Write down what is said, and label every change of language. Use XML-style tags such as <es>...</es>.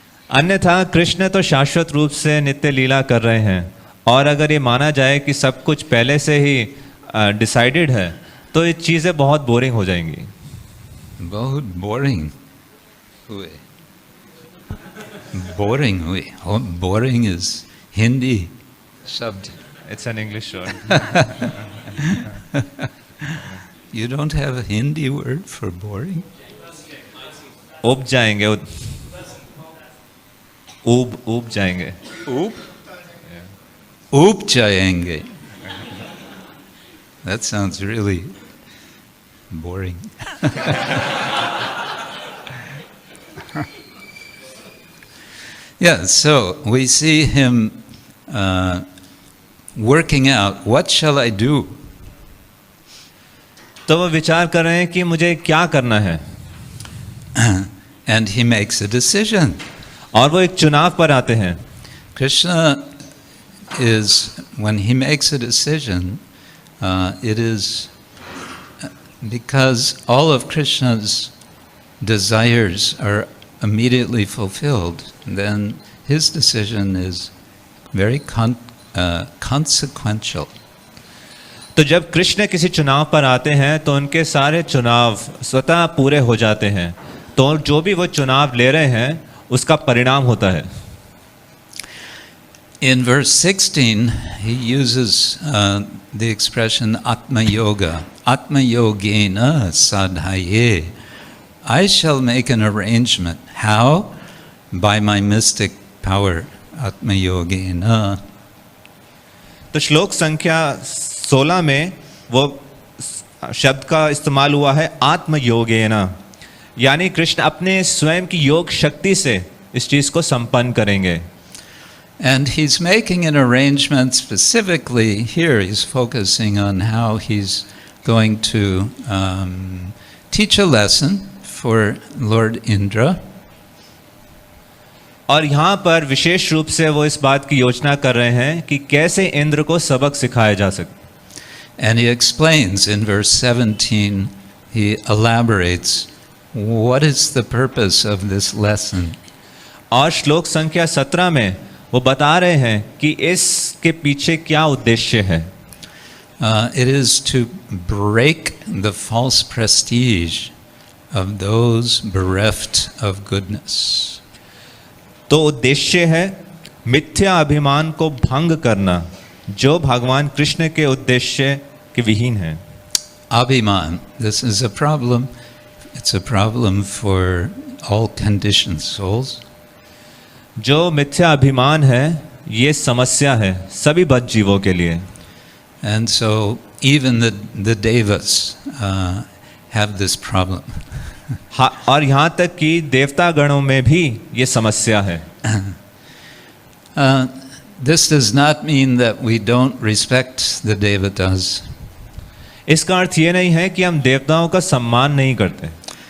<hi>अन्यथा कृष्ण तो शाश्वत रूप से नित्य लीला कर रहे हैं, और अगर ये माना जाए कि सब कुछ पहले से ही डिसाइडेड है तो ये चीज़ें बहुत बोरिंग हो जाएंगी. बहुत बोरिंग हुए. बोरिंग हुए. Boring is Hindi Shabd.</hi> <en>It's an English word. You don't have a Hindi word for boring?</en> <hi>ऊब जाएंगे, ऊब जाएंगे. Oop? Oop jayenge.</hi> <en>That sounds really boring. Yeah, so we see him working out, what shall I do?</en> <hi>तो वो विचार कर रहे हैं कि मुझे क्या करना है.</hi> <en>And he makes a decision.</en> <hi>और वो एक चुनाव पर आते हैं.</hi> <en>Krishna is, when he makes a decision, it is because all of Krishna's desires are immediately fulfilled, then his decision is very consequential.</en> <hi>तो जब कृष्ण किसी चुनाव पर आते हैं तो उनके सारे चुनाव स्वतः पूरे हो जाते हैं, तो जो भी वो चुनाव ले रहे हैं उसका परिणाम होता है.</hi> <en>In verse 16, he uses the expression ātma-yoga,</en> <sa>ātma-yogena sadhaye.</sa> <en>I shall make an arrangement. How? By my mystic power, ātma-yogena.</en> <hi>तो श्लोक संख्या 16 में वो शब्द का इस्तेमाल हुआ है आत्मयोगेना, यानी कृष्ण अपने स्वयं की योग शक्ति से इस चीज को संपन्न करेंगे.</hi> <en>And he's making an arrangement specifically here. He's focusing on how he's going to teach a lesson for Lord Indra.</en> <hi>और यहाँ पर विशेष रूप से वो इस बात की योजना कर रहे हैं कि कैसे इंद्र को सबक सिखाया जा सके.</hi> <en>And he explains in verse 17, he elaborates, what is the purpose of this lesson?</en> <hi>और श्लोक संख्या 17 में वो बता रहे हैं कि इसके पीछे क्या उद्देश्य है.</hi> <en>It is to break the false prestige of those bereft of goodness.</en> <hi>तो उद्देश्य है मिथ्या अभिमान को भंग करना जो भगवान कृष्ण के उद्देश्य के विहीन है.</hi> <en>Abhiman, this is a problem. It's a problem for all conditioned souls.</en> <hi>जो मिथ्या अभिमान है ये समस्या है सभी बद्ध जीवों के लिए.</hi> <en>And so even the devas have this problem.</en> <hi>और यहाँ तक कि देवता गणों में भी ये समस्या है.</hi> <en>This does not mean that we don't respect the devatas.</en> <hi>इसका अर्थ ये नहीं है कि हम देवताओं का सम्मान नहीं करते.</hi>